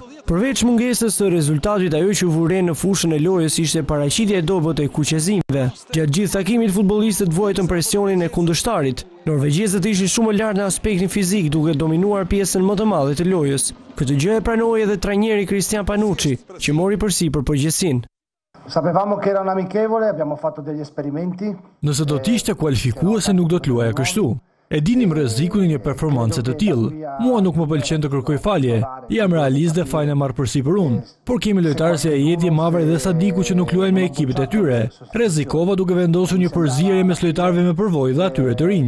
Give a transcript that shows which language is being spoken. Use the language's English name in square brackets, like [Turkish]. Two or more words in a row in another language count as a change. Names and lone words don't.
[Albanian] Përveç mungesës së rezultatit, ajo që vure në fushën e lojës ishte paraqitja e dobët e kuqezimve. Gjatë gjithë takimit futbollistët vuajtën presionin e kundërshtarit. Norvegjezët ishin shumë lart në aspektin fizik, duke dominuar pjesën më të madhe të lojës. Këtë gjë e pranoi edhe trajneri Kristian Panucci, që mori përsipër përgjegjësinë. [Italian] Sapevamo che era un amichevole, abbiamo fatto degli esperimenti. [Albanian] Nëse do të ishte kualifikuese nuk do të luaja kështu. E dinim rrezikun e një performance të tillë. Mua nuk më pëlqen të kërkoj falje. Jam realist dhe fajin e marr përsipër unë. Por kemi lojtarë si Ajeti, Mavri dhe Sadiku që nuk luajnë me ekipet e tyre. Rrezikova duke vendosur një përzierje mes lojtarëve me përvojë dhe atyre të rinj.